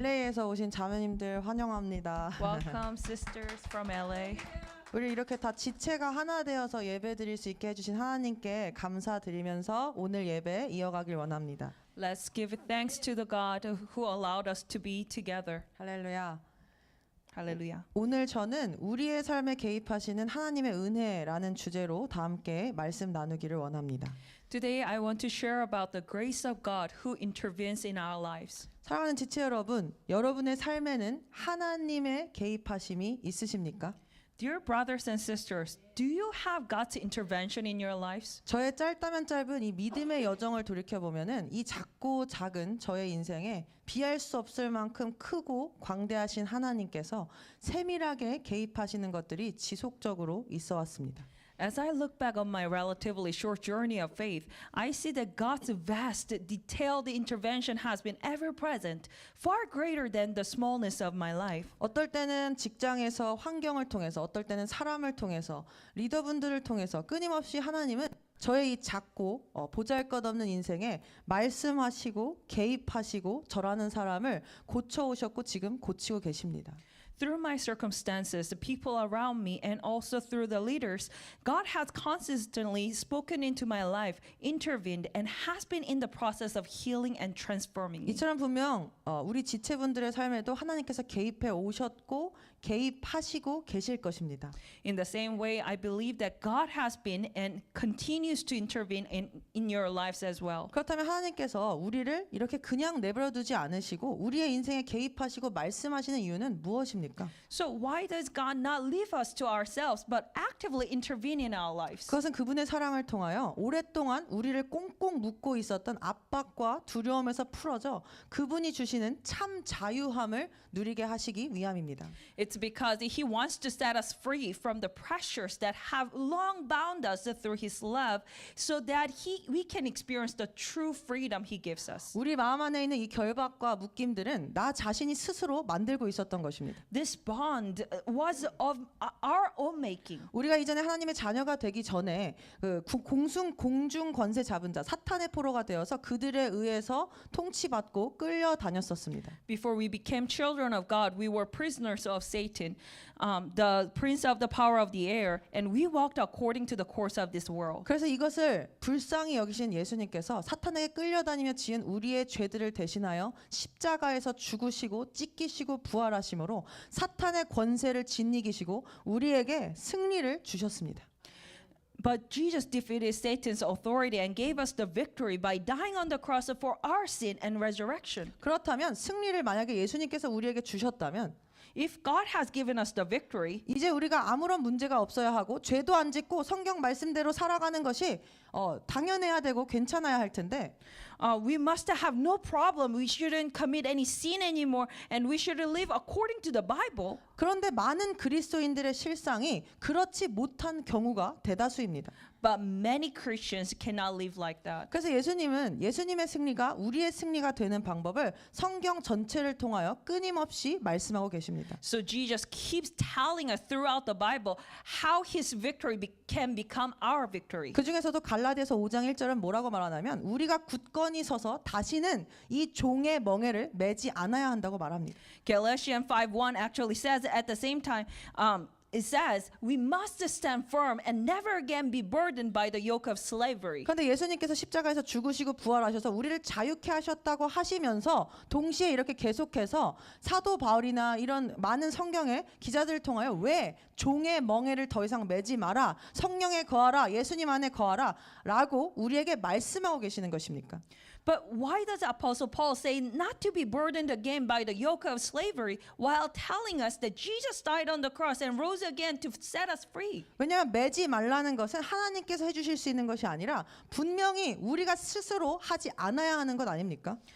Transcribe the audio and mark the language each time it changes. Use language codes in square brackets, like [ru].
[ko] LA에서 오신 자매님들 환영합니다. [en] Welcome, sisters from LA. [ko] 우리 이렇게 다 지체가 하나 되어서 예배 드릴 수 있게 해주신 하나님께 감사드리면서 오늘 예배 이어가길 원합니다. [en] Let's give thanks to the God who allowed us to be together. [ko] 할렐루야. [en] Hallelujah. [ko] 오늘 저는 우리의 삶에 개입하시는 하나님의 은혜라는 주제로 다 함께 말씀 나누기를 원합니다. [en] Today I want to share about the grace of God who intervenes in our lives. [ko] 사랑하는 지체 여러분, 여러분의 삶에는 하나님의 개입하심이 있으십니까? [en] Dear brothers and sisters, do you have God's intervention in your lives? [ko] 저의 짧다면 짧은 이 믿음의 여정을 돌이켜보면은 이 작고 작은 저의 인생에 비할 수 없을 만큼 크고 광대하신 하나님께서 세밀하게 개입하시는 것들이 지속적으로 있어 왔습니다. [en] As I look back on my relatively short journey of faith, I see that God's vast, detailed intervention has been ever present, far greater than the smallness of my life. [ko] 어떨 때는 직장에서 환경을 통해서, 어떨 때는 사람을 통해서, 리더분들을 통해서 끊임없이 하나님은 저의 이 작고 보잘것없는 인생에 말씀하시고 개입하시고 저라는 사람을 고쳐오셨고 지금 고치고 계십니다. [en] Through my circumstances, the people around me, and also through the leaders, God has consistently spoken into my life, intervened, and has been in the process of healing and transforming me. [ko] 이처럼 분명 우리 지체분들의 삶에도 하나님께서 개입해 오셨고 개입하시고 계실 것입니다. [en] In the same way, I believe that God has been and continues to intervene in your lives as well. [ko] 그렇다면 하나님께서 우리를 이렇게 그냥 내버려두지 않으시고 우리의 인생에 개입하시고 말씀하시는 이유는 무엇입니까? [en] So why does God not leave us to ourselves but actively intervene in our lives? [ko] 그것은 그분의 사랑을 통하여 오랫동안 우리를 꽁꽁 묶고 있었던 압박과 두려움에서 풀어져 그분이 주시는 참 자유함을 누리게 하시기 위함입니다. [en] It's because He wants to set us free from the pressures that have long bound us through His love, so that we can experience the true freedom He gives us. [ko] 우리 마음 안에 있는 이 결박과 묶임들은 나 자신이 스스로 만들고 있었던 것입니다. [en] This bond was of our own making. [ko] 우리가 이전에 하나님의 자녀가 되기 전에 그 공중 권세 잡은 자 사탄의 포로가 되어서 그들에 의해서 통치받고 끌려다녔었습니다. [en] Before we became children of God, we were prisoners of Satan, the prince of the power of the air, and we walked according to the course of this world. [ko] 그래서 이것을 불쌍히 여기신 예수님께서 사탄에게 끌려다니며 지은 우리의 죄들을 대신하여 십자가에서 죽으시고 찢기시고 부활하심으로 사탄의 권세를 짓이기시고 우리에게 승리를 주셨습니다. [en] But Jesus defeated Satan's authority and gave us the victory by dying on the cross for our sin and resurrection. [ko] 그렇다면 승리를 만약에 예수님께서 우리에게 주셨다면 [en] If God has given us the victory, [ko] 이제 우리가 아무런 문제가 없어야 하고 죄도 안 짓고 성경 말씀대로 살아가는 것이 당연해야 되고 괜찮아야 할 텐데 [en] we must have no problem. We shouldn't commit any sin anymore, and we should live according to the Bible. [ko] 그런데 많은 그리스도인들의 실상이 그렇지 못한 경우가 대다수입니다. [en] But many Christians cannot live like that. [ko] 그래서 예수님은 예수님의 승리가 우리의 승리가 되는 방법을 성경 전체를 통하여 끊임없이 말씀하고 계십니다. [en] So Jesus keeps telling us throughout the Bible how His victory can become our victory. [ko] 그 중에서도 갈라디아서 5장 1절은 뭐라고 말하냐면 우리가 굳건히 서서 다시는 이 종의 멍에를 매지 않아야 한다고 말합니다. [en] Galatians 5:1 actually says at the same time, it says we must stand firm and never again be burdened by the yoke of slavery. [ko] 그런데 예수님께서 십자가에서 죽으시고 부활하셔서 우리를 자유케 하셨다고 하시면서 동시에 이렇게 계속해서 사도 바울이나 이런 많은 성경의 기자들을 통하여 왜 종의 멍에를 더 이상 매지 마라, 성령에 거하라, 예수님 안에 거하라 라고 우리에게 말씀하고 계시는 것입니까? [en] But why does Apostle Paul say not to be burdened again by the yoke of slavery while telling us that Jesus died on the cross and rose again to set us free? [ko] 왜냐하면 매지 말라는 것은 하나님께서 해주실 수 있는 것이 아니라 분명히 우리가 스스로 하지 않아야 하는 것 아닙니까?